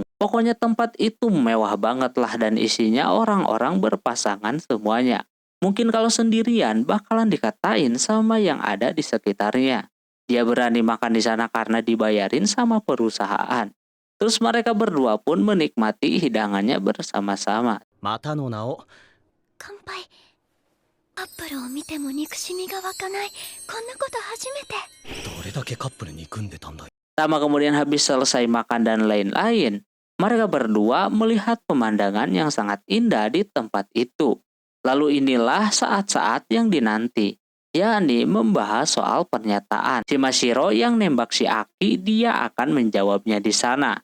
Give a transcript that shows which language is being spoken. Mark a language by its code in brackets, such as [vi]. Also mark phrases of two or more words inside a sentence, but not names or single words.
[id] Pokoknya tempat itu mewah banget lah dan isinya orang-orang berpasangan semuanya. Mungkin kalau sendirian bakalan dikatain sama yang ada di sekitarnya. Dia berani makan di sana karena dibayarin sama perusahaan. Terus mereka berdua pun menikmati hidangannya bersama-sama. [ja] またの名を。乾杯。カップルを見ても憎しみが湧かない。こんなこと初めて。どれだけカップル憎んでたんだ。 [id] Sama kemudian habis selesai makan dan lain-lain, mereka berdua melihat pemandangan yang sangat indah di tempat itu. Lalu inilah saat-saat yang dinanti, yakni membahas soal pernyataan. Si Mashiro yang nembak si Aki, dia akan menjawabnya di sana.